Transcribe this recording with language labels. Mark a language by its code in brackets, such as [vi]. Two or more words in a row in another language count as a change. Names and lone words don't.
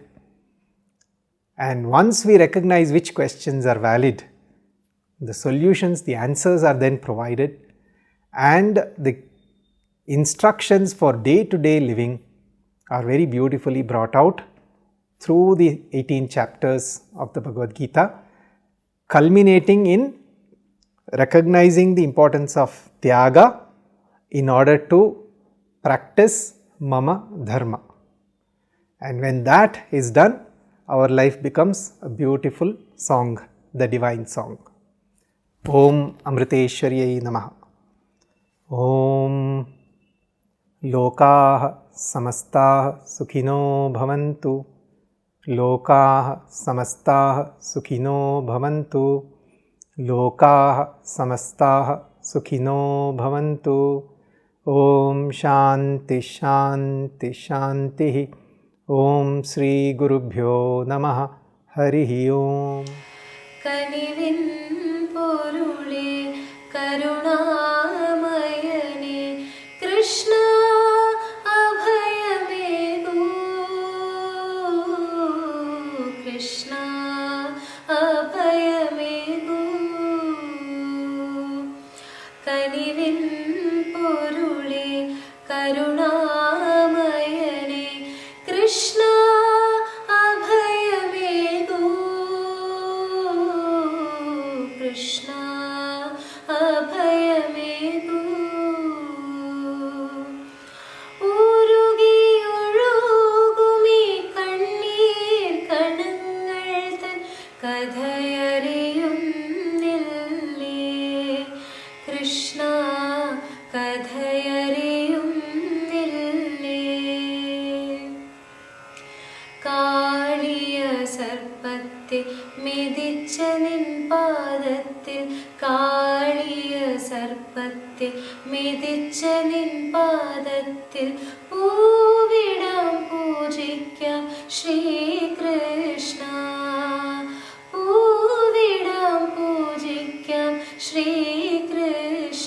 [en] And once we recognize which questions are valid, the solutions, the answers are then provided, and the instructions for day-to-day living are very beautifully brought out through the 18 chapters of the Bhagavad Gita, culminating in recognizing the importance of Tyaga in order to practice [sa] Mama Dharma. [en] And when that is done, our life becomes a beautiful song, the divine song. [sa] ॐ अमृतेश्वर्यै नमः। ॐ लोकाः समस्ताः सुखिनो भवन्तु. लोकाः समस्ताः सुखिनो भवन्तु. लोकाः समस्ताः सुखिनो भवन्तु. ॐ शान्ति शान्ति शान्ति. ॐ श्री गुरुभ्यो नमः. हरिः ॐ. [ml] കനിവിൻ പൊരുളേ കരുണാമയനേ കൃഷ്ണ അഭയമേകൂ കൃഷ്ണ അഭയമേകൂ കനിവിൻ പൊരുളേ കരുണാമയനേ കൃഷ്ണ കൃഷ്ണ അഭയമേകൂ ഉരുകിയൊഴുകുമീ കണ്ണീർ കണങ്ങൾ തൻ കഥയറിയുന്നില്ലേ കൃഷ്ണ കഥയറിയുന്നില്ലേ കാളിയ സർപ്പ സർപ്പത്തെ മെതിച്ച നിൻ പാദത്തിൽ, കാളിയ സർപ്പത്തെ മെതിച്ച നിൻ പാദത്തിൽ, പൂവിടാം പൂജിക്കാം ശ്രീകൃഷ്ണ, പൂവിടാം പൂജിക്കാം ശ്രീകൃഷ്ണ.